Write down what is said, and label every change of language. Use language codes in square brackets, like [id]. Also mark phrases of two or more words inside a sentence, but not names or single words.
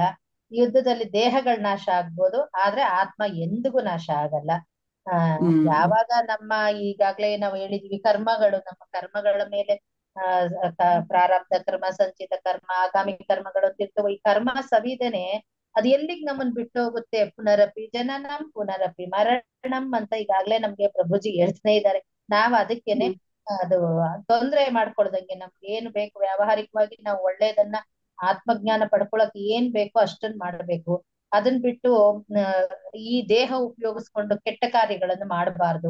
[kn] ಯುದ್ಧದಲ್ಲಿ ದೇಹಗಳು ನಾಶ ಆಗ್ಬೋದು, ಆದ್ರೆ ಆತ್ಮ ಎಂದಿಗೂ ನಾಶ ಆಗಲ್ಲ. ಆ ಹ್ಮ್ ಯಾವಾಗ ನಮ್ಮ ಈಗಾಗ್ಲೇ ನಾವು ಹೇಳಿದ್ವಿ ಕರ್ಮಗಳು, ನಮ್ಮ ಕರ್ಮಗಳ ಮೇಲೆ ಪ್ರಾರಬ್ಧ ಕರ್ಮ, ಸಂಚಿತ ಕರ್ಮ, ಆಗಾಮಿ ಕರ್ಮಗಳು ಅಂತ ಇರ್ತವೆ. ಈ ಕರ್ಮ ಸವಿದೇನೆ ಅದ್ ಎಲ್ಲಿಗ್ ನಮ್ಮನ್ ಬಿಟ್ಟು ಹೋಗುತ್ತೆ. [sa] ಪುನರಪಿ ಜನನಂ ಪುನರಪಿ ಮರಣಂ [kn] ಅಂತ ಈಗಾಗ್ಲೇ ನಮ್ಗೆ ಪ್ರಭುಜಿ ಹೇಳ್ತಾನೆ ಇದ್ದಾರೆ. ನಾವ್ ಅದಕ್ಕೇನೆ ಅದು ತೊಂದ್ರೆ ಮಾಡ್ಕೊಳ್ದಂಗೆ ನಮ್ಗೆ ಏನ್ ಬೇಕು ವ್ಯಾವಹಾರಿಕವಾಗಿ ನಾವು ಒಳ್ಳೇದನ್ನ ಆತ್ಮಜ್ಞಾನ ಪಡ್ಕೊಳಕ್ ಏನ್ ಬೇಕೋ ಅಷ್ಟನ್ ಮಾಡ್ಬೇಕು. ಅದನ್ ಬಿಟ್ಟು ಆ, ಈ ದೇಹ ಉಪಯೋಗಿಸ್ಕೊಂಡು ಕೆಟ್ಟ ಕಾರ್ಯಗಳನ್ನ ಮಾಡಬಾರ್ದು.